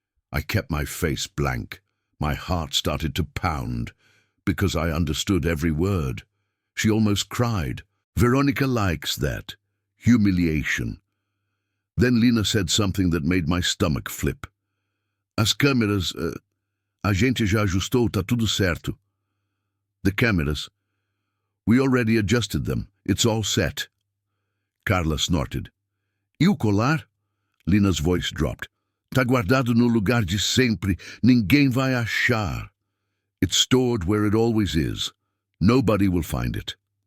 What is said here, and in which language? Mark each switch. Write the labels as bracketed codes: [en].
[en] I kept my face blank. My heart started to pound, because I understood every word. She almost cried. Veronica likes that. Humiliation. Then Lena said something that made my stomach flip. [pt] "As câmeras, a gente já ajustou, tá tudo certo." [en] "The cameras? We already adjusted them. It's all set." Carla snorted. [pt] "E o colar?" [en] Lena's voice dropped. [pt] "Tá guardado no lugar de sempre. Ninguém vai achar. [en] It's stored where it always is. Nobody will find it."